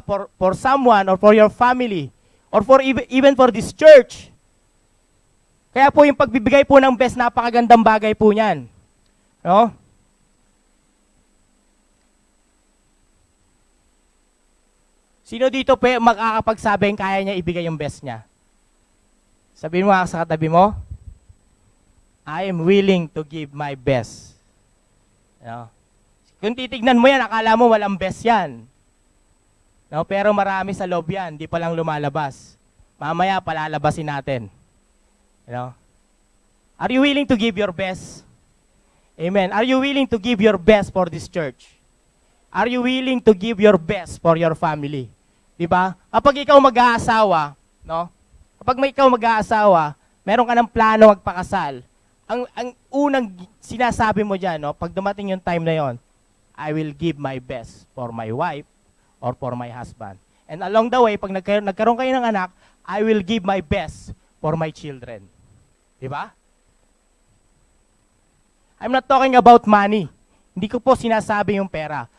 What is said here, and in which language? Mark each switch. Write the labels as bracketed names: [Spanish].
[English] For someone or for your family or for even for this church. [Filipino] Kaya po yung pagbibigay po ng best, napakagandang bagay po niyan. No? Sino dito po makakapagsabing kaya niya ibigay yung best niya? Sabihin mo sa katabi mo, [English] I am willing to give my best. [Filipino] No? Kung titignan mo yan, akala mo walang best yan. No? Pero marami sa loob yan, di pa lang lumalabas. Mamaya, palalabasin natin. [English] You know? Are you willing to give your best? Amen. Are you willing to give your best for this church? Are you willing to give your best for your family? [Filipino] Di ba? Kapag ikaw mag-aasawa, no? Kapag ikaw mag-aasawa, meron ka ng plano magpakasal. Ang unang sinasabi mo dyan, no? Pag dumating yung time na yon, [English] I will give my best for my wife or for my husband. And along the way, [Filipino] pag nagkaroon kayo ng anak, [English] I will give my best for my children. [Filipino] Di ba? [English] I'm not talking about money. [Filipino] Hindi ko po sinasabi yung pera.